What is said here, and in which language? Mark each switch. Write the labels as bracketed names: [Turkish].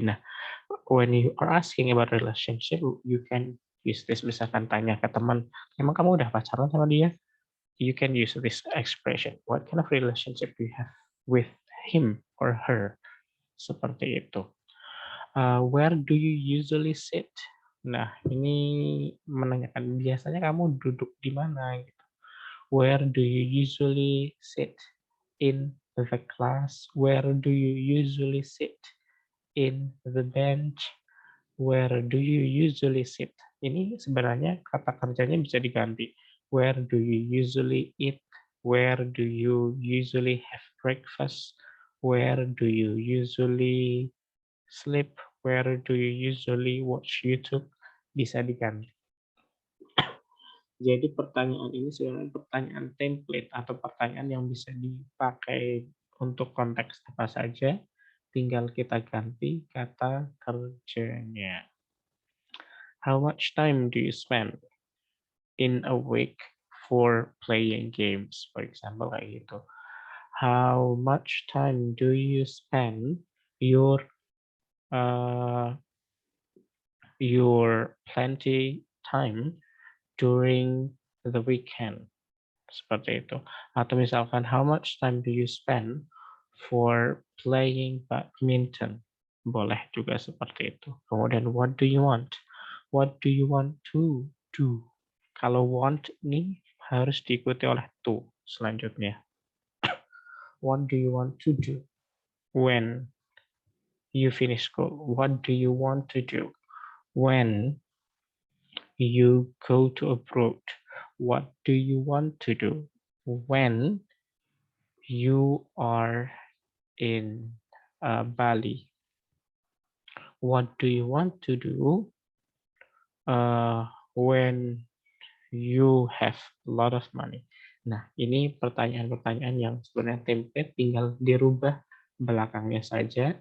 [English] Nah, when you are asking about relationship, you can use this. [Indonesian] Misalkan tanya ke teman, emang kamu udah pacaran sama dia? [English] You can use this expression. What kind of relationship do you have with him or her? [Indonesian] Seperti itu. [English] Where do you usually sit? [Indonesian] Nah, ini menanyakan biasanya kamu duduk di mana gitu. [English] Where do you usually sit in the class? Where do you usually sit in the bench? Where do you usually sit? [Indonesian] Ini sebenarnya kata kerjanya bisa diganti. [English] Where do you usually eat? Where do you usually have breakfast? Where do you usually sleep? Where do you usually watch YouTube? [Indonesian] Bisa diganti. Jadi pertanyaan ini sebenarnya pertanyaan template atau pertanyaan yang bisa dipakai untuk konteks apa saja tinggal kita ganti kata kerjanya. [English] How much time do you spend in a week for playing games? For example, [Indonesian] kayak gitu. [English] How much time do you spend uh, your plenty time during the weekend? [Indonesian] Seperti itu. Atau misalkan, [English] how much time do you spend for playing badminton? [Indonesian] Boleh juga seperti itu. Kemudian, [English] what do you want? What do you want to do? [Indonesian] Kalau want ini harus diikuti oleh to selanjutnya. [English] What do you want to do when you finish school? What do you want to do when you go to abroad? What do you want to do when you are in Bali? What do you want to do when you have a lot of money? [Indonesian] Nah, ini pertanyaan-pertanyaan yang sebenarnya template, tinggal dirubah belakangnya saja.